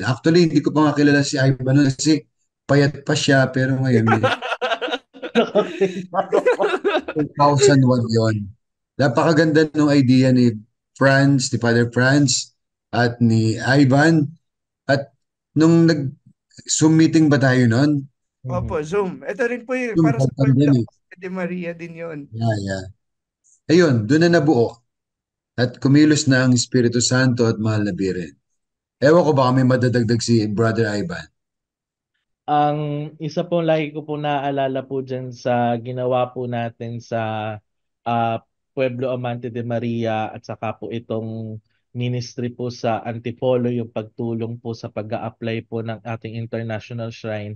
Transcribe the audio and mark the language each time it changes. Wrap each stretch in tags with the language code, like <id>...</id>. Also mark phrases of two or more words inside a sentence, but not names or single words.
<tl>Actually, hindi ko pa nga kilala si Ivan noon kasi payat pa siya, pero ngayon, 2001 yon. Napakaganda ng idea ni Franz, ni Father Franz, at ni Ivan. At nung nag-Zoom meeting ba tayo noon? Opo, Mhm. Zoom. Ito rin po yun, Zoom para sa din Pueblo eh. de Maria din yun.</tl> <en>Yeah, yeah.</en> <tl>Ayun, doon na nabuo. At kumilos na ang Espiritu Santo at mahal na Biren. Ewan ko baka may madadagdag si Brother Ivan. Ang isa po lagi ko po naaalala po dyan sa ginawa po natin sa ah, Pueblo Amante de Maria at saka po itong ministry po sa Antipolo, yung pagtulong po sa pag-a-apply po ng ating</tl> <en>international shrine.</en>